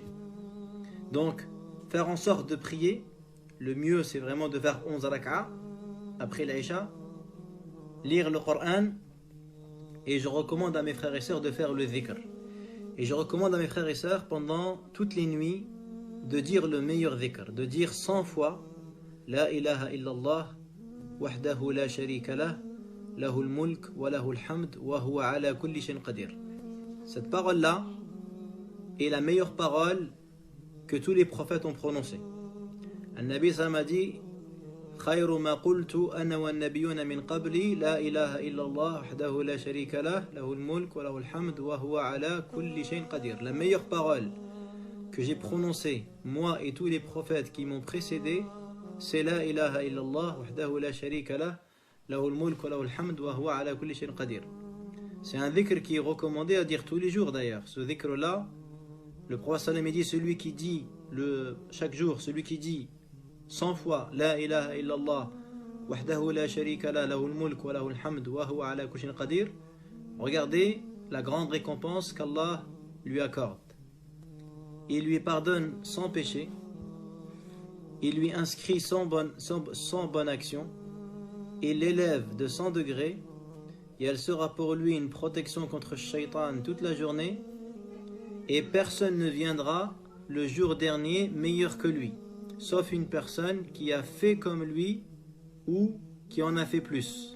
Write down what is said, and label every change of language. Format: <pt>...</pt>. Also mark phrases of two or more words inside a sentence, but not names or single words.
<fr>Donc, faire en sorte de prier, le mieux c'est vraiment de faire 11 rak'a après l'Aïcha, lire le Coran, et je recommande à mes frères et sœurs de faire le dhikr. Et je recommande à mes frères et sœurs pendant toutes les nuits de dire le meilleur dhikr, de dire 100 fois</fr> <ar>لا إله إلا الله وحده لا شريك له له الملك وله الحمد وهو على كل شيء قدير.</ar> <fr>Cette parole-là est la meilleure parole que tous les prophètes ont prononcée. Al-Nabi sallam a dit</fr> <ar>خير ما قلت أنا والنبيون من قبلي لا إله إلا الله وحده لا شريك له له الملك وله الحمد وهو على كل شيء قدير.</ar> <fr>La meilleure parole que j'ai prononcée, moi et tous les prophètes qui m'ont précédé, c'est</fr> <ar>لا إله إلا الله وحده لا شريك له له الملك وله الحمد وهو على كل شيء قدير.</ar> <fr>C'est un dhikr qui est recommandé à dire tous les jours d'ailleurs. Ce dhikr-là, le prophète sallam dit celui qui dit chaque jour, celui qui dit 100 fois</fr> <ar>لا إله إلا الله وحده لا شريك له له الملك وله الحمد وهو على كل شيء قدير.</ar> <fr>Regardez la grande récompense qu'Allah lui accorde. Il lui pardonne sans péché, il lui inscrit sans bonne action, il l'élève de 100 degrés, et elle sera pour lui une protection contre Shaitan toute la journée, et personne ne viendra le jour dernier meilleur que lui, sauf une personne qui a fait comme lui ou qui en a fait plus.</fr>